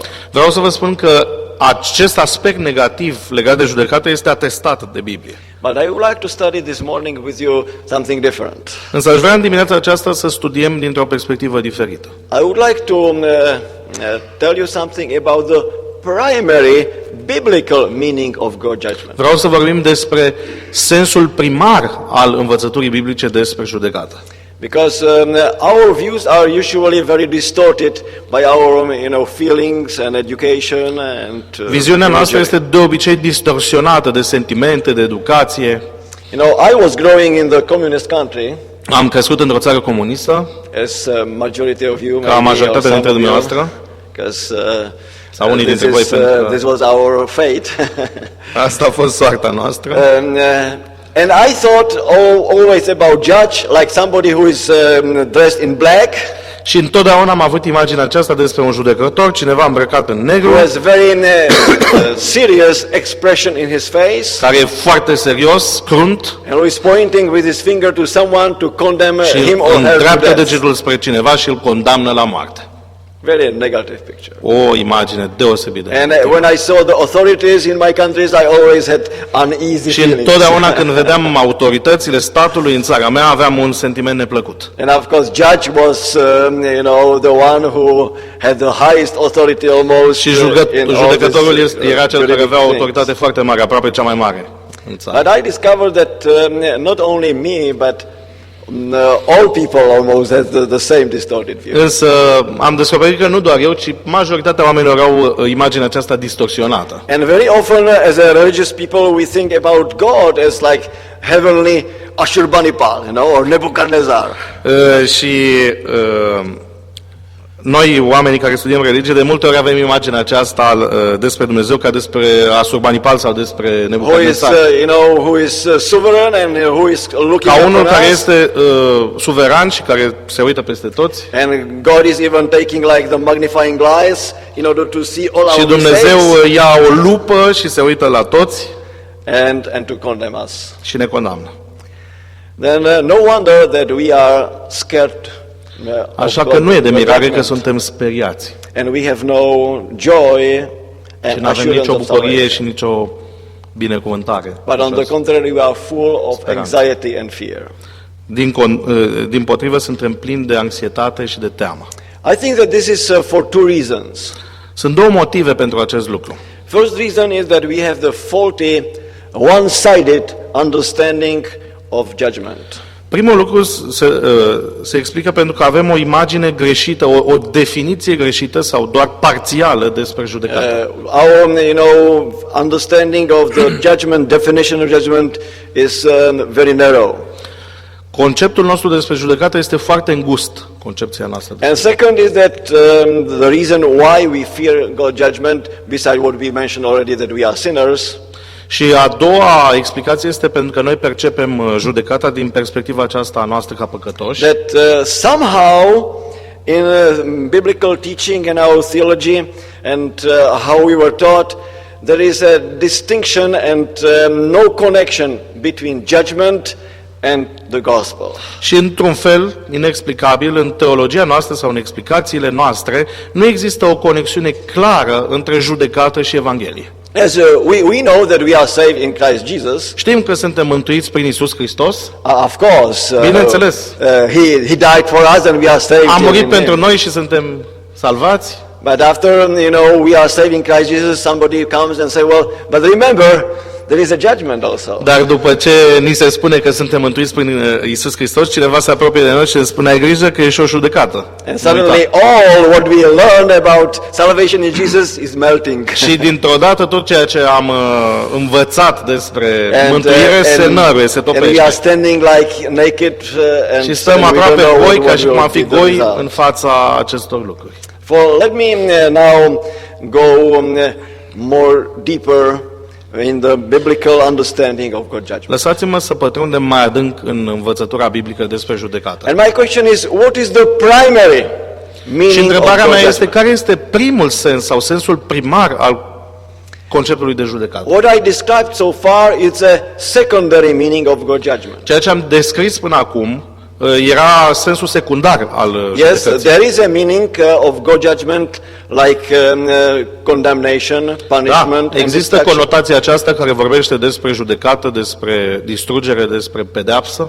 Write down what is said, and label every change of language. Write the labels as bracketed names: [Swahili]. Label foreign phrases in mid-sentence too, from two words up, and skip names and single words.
[Romanian] Vreau să vă spun că acest aspect negativ legat de judecată este atestat de Biblie. [English] But I would like to study this morning with you something different. [Romanian] Însă aș vrea în dimineața aceasta să studiem dintr-o perspectivă diferită. [English] I would like to tell you something about the primary biblical meaning of God's judgment. [Romanian] Vreau să vorbim despre sensul primar al învățăturii biblice despre judecată. [English] Because our views are usually very distorted by our feelings and education and [Romanian] Viziunea noastră [English] imagery. [Romanian] este de obicei distorsionată de sentimente, de educație. [English] I was growing in the communist country, [Romanian] Am crescut într-o țară comunistă, [English] as majority of you, [Romanian] ca majoritatea dintre dumneavoastră, [English] because [Romanian] sau unii dintre voi, pentru că [English] this was our fate. [Romanian] asta a fost soarta noastră. [English] And I thought always about judge like somebody who is dressed in black, [Romanian] Și întotdeauna am avut imaginea aceasta despre un judecător, cineva îmbrăcat în negru, [English] who has very serious expression in his face, [Romanian] care e foarte serios, crunt, [English] and who is pointing with his finger to someone to condemn [Romanian] și [English] him or her to [Romanian] îndreaptă [English] death. [Romanian] degetul spre cineva și îl condamnă la moarte. [English] Very negative picture. [Romanian] O imagine deosebit de [English] And [Romanian] negativă. [English] when I saw the authorities in my countries, I always had uneasy [Romanian] Și [English] feelings. [Romanian] întotdeauna când vedeam autoritățile statului în țara mea, aveam un sentiment neplăcut. [English] And of course, judge was, the one who had the highest authority almost. [Romanian] Și [English] in all [Romanian] judecătorul [English] these, [Romanian] era cel care juridic avea o [English] things. [Romanian] autoritate foarte mare, aproape cea mai mare în țară. [English] But I discovered that not only me, but all people almost had the same distorted view. [Romanian] Însă am descoperit că nu doar eu, ci majoritatea oamenilor au imaginea aceasta distorsionată. [English] And very often, as a religious people, we think about God as like heavenly Ashurbanipal, or Nebuchadnezzar. [Romanian] Și noi, oamenii care studiem religie, de multe ori avem imaginea aceasta despre Dumnezeu ca despre Asurbanipal sau despre [English] Who is, [Romanian] Nebucadnețar. [English] who is sovereign and who is looking [Romanian] Ca unul [English] after [Romanian] care [English] us. [Romanian] este suveran și care se uită peste toți. [English] And God is even taking like the magnifying glass in order to see all [Romanian] Și [English] our [Romanian] Dumnezeu [English] mistakes [Romanian] ia o lupă și se uită la toți [English] and to condemn us. [Romanian] și ne condamnă. [English] Then no wonder that we are scared. Of [Romanian] Așa [English] God, [Romanian] că nu e de [English] God's [Romanian] mirare că [English] judgment. [Romanian] suntem speriați. [English] And we have no joy [Romanian] Și [English] and [Romanian] nu avem [English] assurance [Romanian] nicio [English] of [Romanian] bucurie [English] salvation. [Romanian] și nicio binecuvântare. [English] But on the contrary, we are full of [Romanian] Speranță. [English] anxiety and fear. [Romanian] Din potrivă, suntem plini de anxietate și de teamă. [English] I think that this is for two reasons. [Romanian] Sunt două motive pentru acest lucru. [English] First reason is that we have the faulty, one-sided understanding of judgment. [Romanian] Primul lucru se explică pentru că avem o imagine greșită, o definiție greșită sau doar parțială despre judecată. [English] Our, understanding of the judgment, definition of judgment is very narrow. [Romanian] Conceptul nostru despre judecată este foarte îngust, concepția noastră. [English] And second is that the reason why we fear God's judgment, besides what we mentioned already, that we are sinners. [Romanian] Și a doua explicație este pentru că noi percepem judecata din perspectiva aceasta a noastră ca păcătoși. [English] That somehow in biblical teaching and our theology and how we were taught, there is a distinction and no connection between judgment and the gospel. [Romanian] Și într-un fel inexplicabil, în teologia noastră sau în explicațiile noastre, nu există o conexiune clară între judecată și Evanghelie. [English] As we know that we are saved in Christ Jesus. [Romanian] Știm că suntem mântuiți prin Iisus Hristos. [English] Of course. [Romanian] Bineînțeles. [English] He died for us and we are saved. [Romanian] A murit pentru noi și suntem salvați. [English] But after, we are saved in Christ Jesus, somebody comes and say, well, but remember, there is a judgment also. [Romanian] Dar după ce ni se spune că suntem mântuiți prin Iisus Hristos, cineva se apropie de noi și ne spune, ai grijă că e și o judecată. [English] And suddenly all what we learned about salvation in Jesus is melting. [Romanian] Și dintr-o dată tot ceea ce am învățat despre mântuire se năruie, se topește. [English] And we are standing like naked [Romanian] și stăm aproape goi ca și cum am fi goi în fața acestor lucruri. [English] Let me now go more deeper in the biblical understanding of God's judgment. [Romanian] Lăsați-mă să pătrundem mai adânc în învățătura biblică despre judecată. [English] And my question is, what is the primary meaning [Romanian] și întrebarea [English] of God's [Romanian] mea este, [English] judgment? [Romanian] care este primul sens sau sensul primar al conceptului de judecată? [English] What I described so far is a secondary meaning of God's judgment. [Romanian] Ceea ce am descris până acum era sensul secundar al judecății. [English] Yes, there is a meaning of God's judgment like condemnation, punishment, [Romanian] da, există conotația aceasta care vorbește despre judecată, despre distrugere, despre pedeapsă.